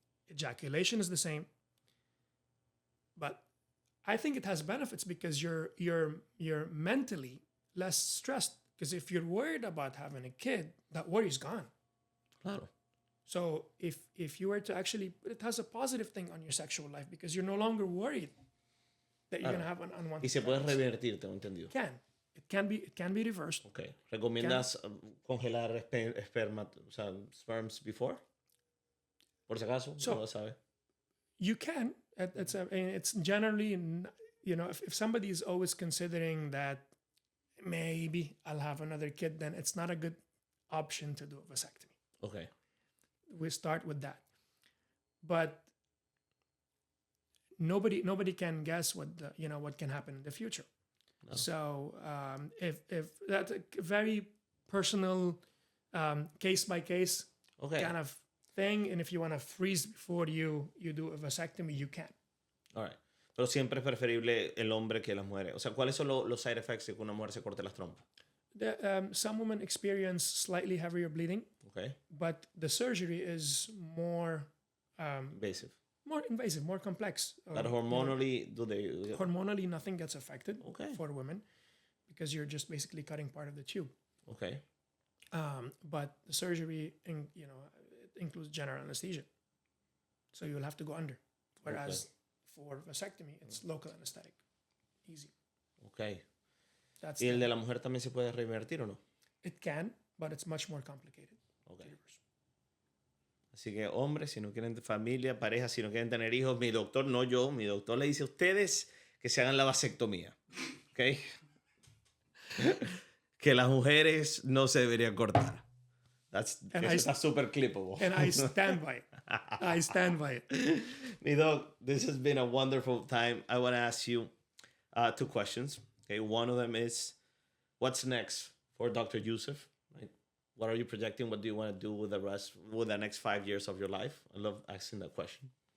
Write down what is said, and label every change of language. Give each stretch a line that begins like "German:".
English: Ejaculation is the same. But I think it has benefits because you're mentally less stressed. Because if you're worried about having a kid, that worry is gone.
Spanish: Claro.
English: So if you were to actually, it has a positive thing on your sexual life because you're no longer worried that you're going to have an unwanted.
Spanish: Y se puede revertir, tengo entendido.
English: It can be reversed. Okay.
Spanish: ¿Recomiendas congelar
English: sperms before?
Spanish: Por si acaso, no lo sabe.
English: You can. It's generally, if somebody is always considering that maybe I'll have another kid, then it's not a good option to do a vasectomy. Okay. We start with that. But nobody can guess what can happen in the future. No. So if that's a very personal case by case kind of thing, and if you want to freeze before you do a vasectomy, you can. All right.
Spanish: Pero siempre es preferible el hombre que las mujeres. O sea, ¿cuáles son los
English: side effects
Spanish: de que una mujer se corte las trompas?
English: Some women experience slightly heavier bleeding. Okay. But the surgery is more invasive. More invasive, more complex. But hormonally, Hormonally, nothing gets affected for women because you're just basically cutting part of the tube. Okay. But the surgery, it includes general anesthesia. So you'll have to go under. Whereas for vasectomy, it's local anesthetic. Easy. Okay.
Spanish: ¿Y el de la mujer también se puede revertir o no?
English: It can, but it's much more complicated. Okay.
Spanish: Así que hombres, si no quieren familia, parejas, si no quieren tener hijos, mi doctor le dice a ustedes que se hagan la vasectomía. ¿Ok? Que las mujeres no se deberían cortar. Eso está super clippable.
English: And I stand by it. I stand by it. Mi doc, this has been a wonderful time. I want to ask you 2 questions. Okay, one of them is, what's next for Dr. Youssef? Right? What are you projecting? What do you want to do with the next 5 years of your life? I love asking that question.